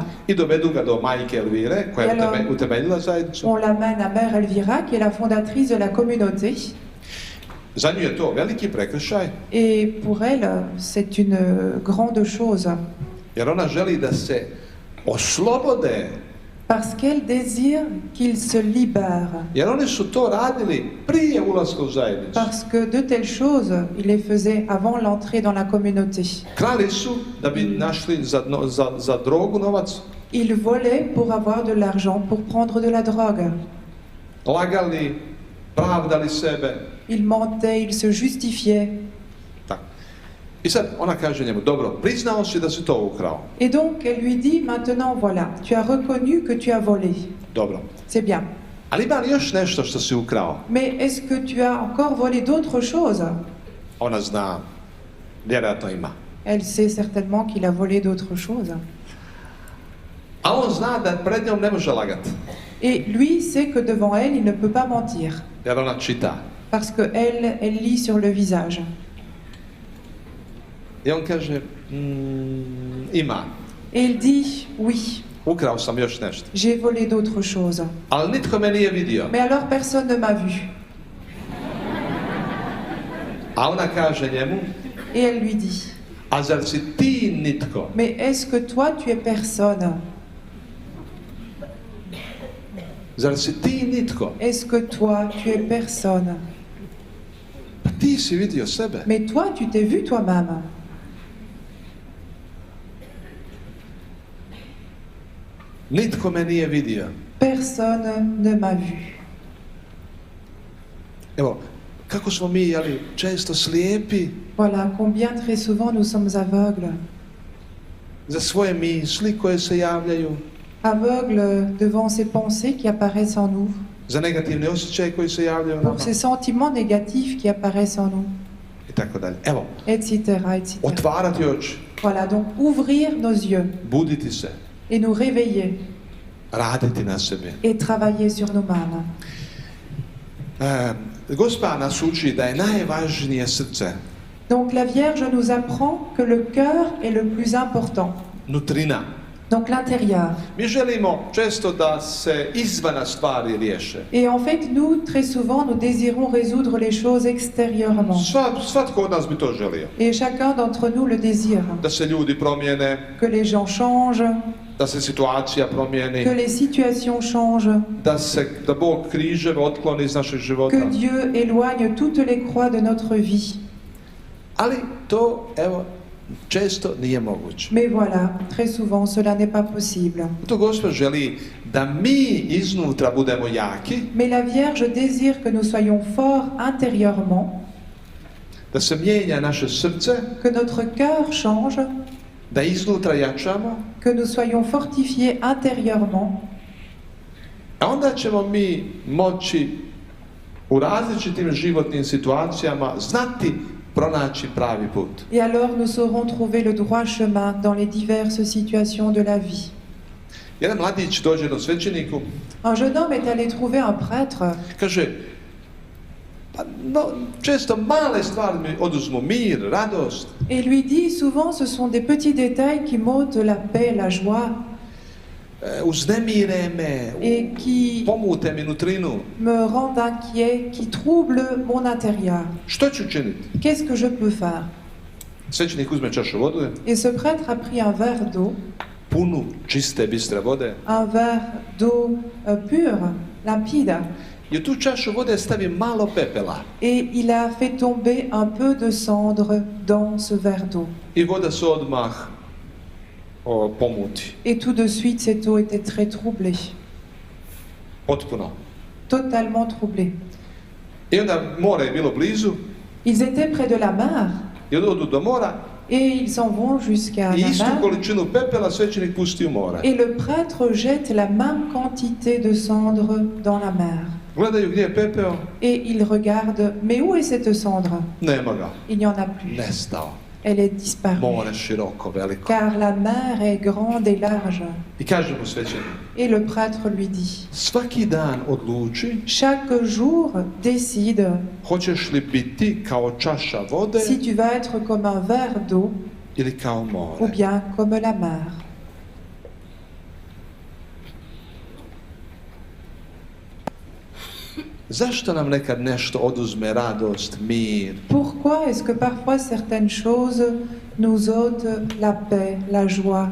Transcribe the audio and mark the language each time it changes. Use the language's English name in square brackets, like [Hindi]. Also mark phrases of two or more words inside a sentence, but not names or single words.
[Croatian] I dovedu ga do majke Elvire, koja je [French] I alors- [Croatian] utemeljila zajednicu. [French] On l'amène à Mère Elvira, qui est la fondatrice de la communauté. [Croatian] Za nju je to veliki prekršaj, [French] Et pour elle, c'est une grande chose. [Croatian] jer ona želi da se oslobode. [French] Parce qu'elle désire qu'ils se libèrent. [Croatian] Jer oni su to radili prije ulaska u zajednicu. [French] Parce que de telles choses, il les faisait avant l'entrée dans la communauté. [Croatian] Krali su da bi našli za drogu novac, [French] Ils volaient pour avoir de l'argent, pour prendre de la drogue. [Croatian] lagali, pravdali sebe. [French] Ils mentaient, ils se justifiaient. [Croatian] Tako. I sad ona kaže njemu, dobro, priznao si da si to ukrao. [French] Et donc, elle lui dit, maintenant, voilà, tu as reconnu que tu as volé. [Croatian] Dobro. [French] C'est bien. [Croatian] Ali ima li još nešto što si ukrao? [French] Mais est-ce que tu as encore volé d'autres choses? [Croatian] Ona zna, vjerojatno ima. [French] Elle sait certainement qu'il a volé d'autres choses. [Croatian] A on zna da pred njom ne može lagati, [French] Et lui sait que devant elle, il ne peut pas mentir. [Croatian] jer ona čita. [French] Parce qu'elle, elle lit sur le visage. [Croatian] I on kaže, ima, [French] Et il dit, oui, [Croatian] ukrao sam još nešto. [French] j'ai volé d'autres choses. [Croatian] Ali nitko me nije vidio. [French] Mais alors personne ne m'a vu. [Croatian] A ona kaže njemu, [French] Et elle lui dit, [Croatian] a zar si ti nitko? [French] mais est-ce que toi, tu es personne? [Croatian] Zar si ti nitko? [French] Est-ce que toi, tu es personne? [Croatian] Pa ti si vidio sebe. [French] Mais toi, tu t'es vu toi-même. [Croatian] Nitko me nije vidio. [French] Personne ne m'a vu. [Croatian] Evo, kako smo mi, ali često slijepi [French] Voilà combien très souvent nous sommes aveugles. [Croatian] za svoje misli koje se javljaju, [French] Aveugles devant ces pensées qui apparaissent en nous, [Croatian] za negativne osjećaje koji se javljaju nama [French] pour ces sentiments négatifs qui apparaissent en nous, [Croatian] i tako dalje. Evo, [French] etc. etc. [Croatian] otvarati oči, [French] Voilà, donc ouvrir nos yeux [Croatian] buditi se, [French] et nous réveiller [Croatian] raditi na sebi. [French] et travailler sur nous-mêmes. [Croatian] Gospa nas uči da je najvažnije srce, [French] Donc la Vierge nous apprend que le cœur est le plus important, [Croatian] nutrina. [French] donc l'intérieur. [Croatian] Mi želimo često da se izvana stvari riješe. [French] Et en fait, nous, très souvent, nous désirons résoudre les choses extérieurement. [Croatian] Svatko od nas bi to želio. [French] Et chacun d'entre nous le désire. [Croatian] Da se ljudi promijene, [French] Que les gens changent, [Croatian] da se situacija promijeni, [French] que les situations changent, [Croatian] da Bog križeve otkloni iz našeg života. [French] que Dieu éloigne toutes les croix de notre vie. [Croatian] Ali to, evo, često nije moguće. [French] Mais voilà, très souvent, cela n'est pas possible. [Croatian] To Gospod želi da mi iznutra budemo jaki, [French] Mais la Vierge désire que nous soyons forts intérieurement, [Croatian] da se mijenja naše srce, [French] que notre cœur change, [Croatian] da iznutra jačamo, [French] que nous soyons fortifiés intérieurement. [Croatian] a onda ćemo mi moći u različitim životnim situacijama znati pronaći pravi put. [French] Et alors nous saurons trouver le droit chemin dans les diverses situations de la vie. [Croatian] Jedan mladić dođe jednom svećeniku, [French] Un jeune homme est allé trouver un prêtre. [Croatian] kaže, pa no, često male stvari mi oduzmu mir, radost. [French] Et lui dit, souvent ce sont des petits détails qui m'ôtent la paix, la joie, [Croatian] Uznemire me, [French] et qui [Croatian] pomute mi nutrinu. [French] me rendent inquiet, qui troublent mon intérieur. [Croatian] Što ću učiniti? [French] Qu'est-ce que je peux faire? [Croatian] Svećenik uzme čašu vode, [French] Et ce prêtre a pris un verre d'eau, [Croatian] punu čiste, bistre vode, [French] un verre d'eau pure, limpide, [Croatian] i u tu čašu vode stavi malo pepela. [French] et il a fait tomber un peu de cendre dans ce verre d'eau. [Croatian] I voda se odmah pomuti. [French] Et tout de suite, cette eau était très troublée, [Croatian] Potpuno. [French] totalement troublée. [Croatian] I onda more je bilo blizu, [French] Ils étaient près de la mer, [Croatian] i onda odu do mora, [French] et ils s'en vont jusqu'à [Croatian] i [French] la [Croatian] istu [French] mer. [Croatian] količinu pepela svećenik pusti u more. [French] Et le prêtre jette la même quantité de cendre dans la mer. [Croatian] Gledaju gdje je pepeo, [French] Et il regarde, mais où est cette cendre? [Croatian] nema ga, [French] Il n'y en a plus. [Croatian] nestao. [French] elle est disparue. [Croatian] more široko, veliko. [French] Car la mer est grande et large. [Croatian] I kaže mu svećenik, [French] Et le prêtre lui dit, [Croatian] svaki dan odluči [French] chaque jour décide [Croatian] hoćeš li biti kao čaša vode [French] si tu vas être comme un verre d'eau [Croatian] ili kao [French] ou [Croatian] more. [French] bien comme la mer. [Croatian] Zašto nam nekad nešto oduzme radost, mir? [French] Pourquoi est-ce que parfois certaines choses nous ôtent la paix, la joie?